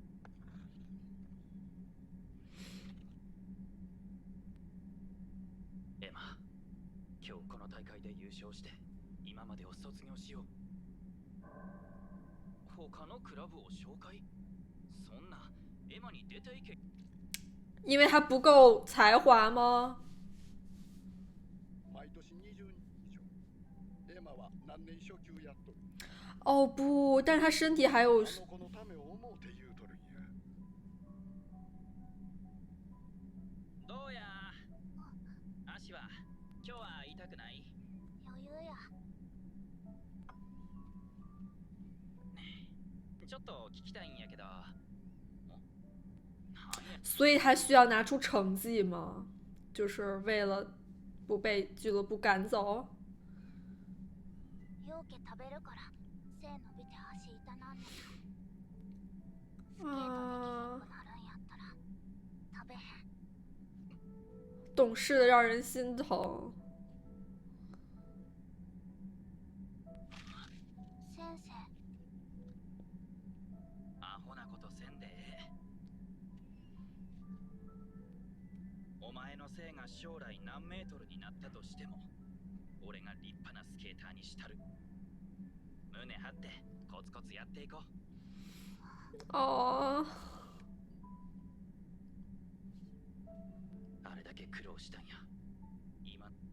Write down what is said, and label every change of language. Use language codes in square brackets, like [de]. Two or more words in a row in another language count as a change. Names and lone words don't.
[ja] エマ、今日この大会で優勝して今までを卒業しよう。他のクラブを紹介？そんなエマに出ていけ。 [zh] 因为他不够才华吗？ [ja] 毎年20人以上。エマは何年初級やっとる。 [zh] 哦不，但是他身体还有。 [ja] あの子のためを思うて言うとるんや。どうや？足は今日は痛くない？余裕や。ちょっと聞きたいんやけど。 [zh] 所以他需要拿出成绩吗？就是为了不被俱乐部赶走。 [ja] ようけ食べるから背伸びて足痛なんねん。スケートできなくなるんやったら食べへん。 [zh] 懂事的让人心疼。 [ja] 先生。アホなことせんで。お前のせいが将来何メートルになったとしても、俺が立派なスケーターにしたる。胸張ってコツコツやっていこう。哦。あれだけ苦労したんや。今。